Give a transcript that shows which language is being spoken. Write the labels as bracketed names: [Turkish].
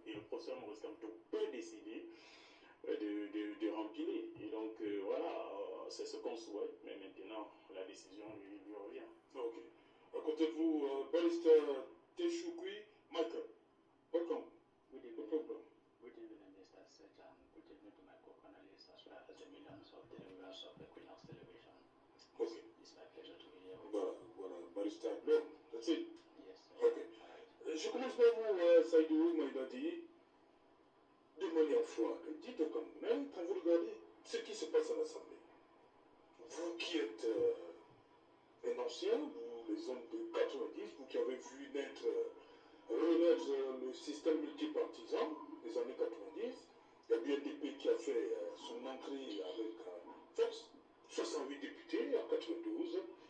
[French] Et le professeur Maurice Kamto peut décider de remplir. Et donc, voilà, c'est ce qu'on souhaite. Mais maintenant, la décision lui revient. Ok. À côté de vous, barrister Teshoukui Michael. [English] Welcome. Good evening. Good evening, Mr. Sejan. Good evening to my co-panelists as well as the millions of the viewers of Equinox Television. Okay. It's my pleasure to be here. Voilà, barrister. No, that's it. Yes. Ok. [French] Je commence par vous, Saïdi Maïdadi. De manière froide, dites comme même quand vous regardez ce qui se passe à l'Assemblée. Vous qui êtes un ancien, vous les hommes de 90, vous qui avez vu renaître le système multipartisan des années 90, il y a l'UNDP qui a fait son entrée avec force, 68 députés en 92.